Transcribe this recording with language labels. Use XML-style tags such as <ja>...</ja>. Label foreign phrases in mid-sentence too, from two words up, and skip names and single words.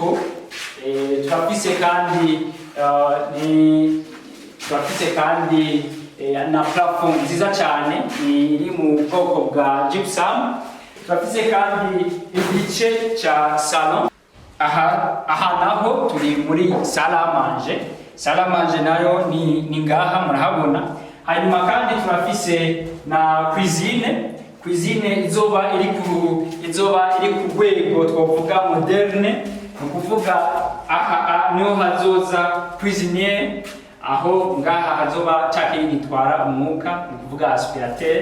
<rn>Turafise kandi na plafond nziza cyane iri mu bwoko bwa gypsum. Turafise kandi igice ca salon. Aha naho turi muri</rn> <fr>salle à manger. Salle à manger</fr> <rn>nayo ni ngaha murahabona. Hanyuma kandi turafise na cuisine izoba iri ku rwego twovuga moderne. Ukuvuga aha niho hazoza cuisinier, aho ngaha hazoba cake yitwara umwuka, ukuvuga aspirateur.</rn>